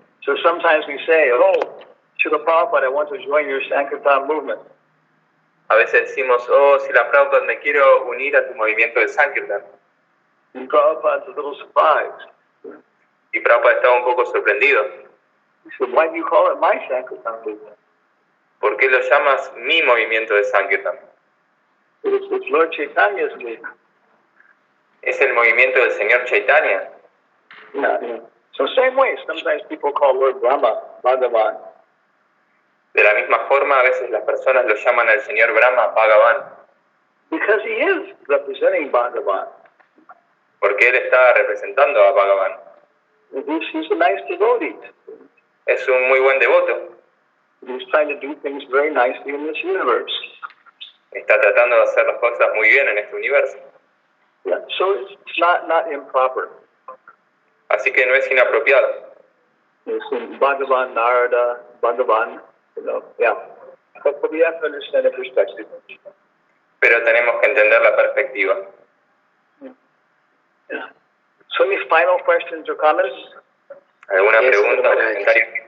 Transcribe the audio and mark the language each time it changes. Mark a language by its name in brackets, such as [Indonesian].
[English] So sometimes we say, oh, Srila Prabhupada, I want to join your Sankirtan movement. [Spanish] A veces decimos, oh, Srila Prabhupada, me quiero unir a tu movimiento de Sankirtan. [English] And Prabhupada's a little surprised. [Spanish] Y Prabhupada estaba un poco sorprendido. [English] He said, why do you call it my Sankirtan movement? [Spanish] ¿Por qué lo llamas mi movimiento de Sankirtan? [English] It's Lord Chaitanya's movement. [Spanish] Es el movimiento del Señor Chaitanya. [English] Yeah. So same way, sometimes people call Lord Brahma Bhagavan. [Spanish] De la misma forma, a veces las personas lo llaman al Señor Brahma Bhagavan. [English] Because he is representing Bhagavan. [Spanish] Porque él está representando a Bhagavan. [English] He's a nice devotee. [Spanish] Es un muy buen devoto. [English] He's trying to do things very nicely in this universe. [Spanish] Está tratando de hacer las cosas muy bien en este universo. [English] Yeah, so it's not improper. [Spanish] Así que no es inapropiado. [English] It's Bhagavan, Narada, Bhagavan, yeah. But we have to understand the perspective. [Spanish] Pero tenemos que entender la perspectiva. [English] Yeah. So any final questions or comments? [Spanish] ¿Alguna pregunta o comentario?